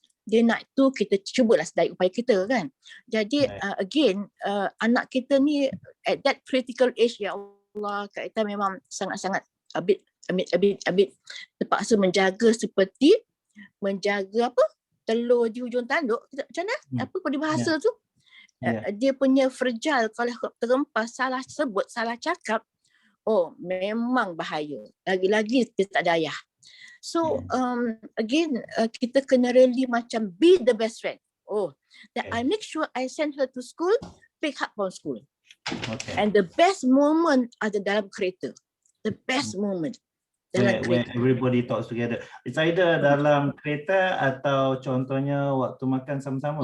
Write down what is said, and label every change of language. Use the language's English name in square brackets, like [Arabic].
[Malay] Dia nak tu kita cubalah sedaya upaya kita kan. Jadi again anak kita ni [English] at that critical age, [Malay] ya Allah, Kak Ita memang sangat-sangat [English] a bit [Malay] terpaksa menjaga seperti menjaga apa? Telur di hujung tanduk. Macam mana? Apa peribahasa tu? Dia punya fragile, kalau terempas, salah sebut, salah cakap, oh memang bahaya. Lagi-lagi dia tak ada ayah. [English] So again [Malay] kita kena [English] really macam be the best friend. Oh, that I make sure I send her to school, pick up from school. And the best moment [Malay] ada dalam kereta. [English] The best moment dalam where [Malay] kereta. [English] everybody talks together. It's either [Malay] dalam kereta atau contohnya waktu makan sama-sama.